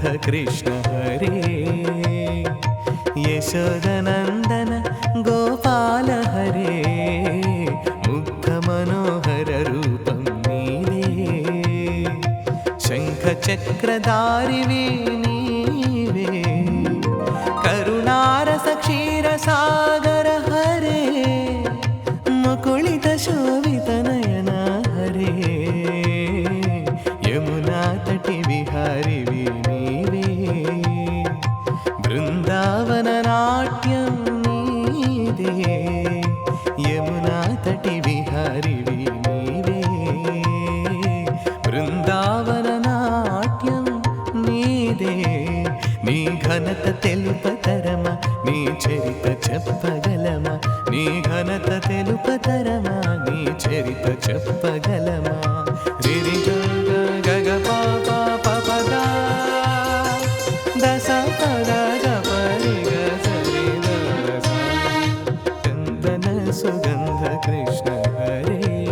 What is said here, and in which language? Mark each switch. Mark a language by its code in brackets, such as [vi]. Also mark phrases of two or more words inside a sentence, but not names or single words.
[sa] कृष्ण हरे यशोदनन्दन गोपाल हरे मुग्ध मनोहर रूपं नीवे शङ्खचक्रधारिवे नीवे करुणारस क्षीरसागर हरे मुकुलित शोभित नयन हरे यमुना तटि विहारि नीवे बृन्दावन नाट्यं नीदे यमुना तटि विहारि नीवे बृन्दावन नाट्यं नीदे [te] నీ ఘనత తెలుపతరమా నీ చరిత చెప్పగలమా నీ ఘనత తెలుపతరమా నీ చరిత చెప్పగలమా రిరి గగ గగ పాప పపద దస పద గపరి గసరి దస [sa] चन्दन सुगन्ध कृष्ण हरे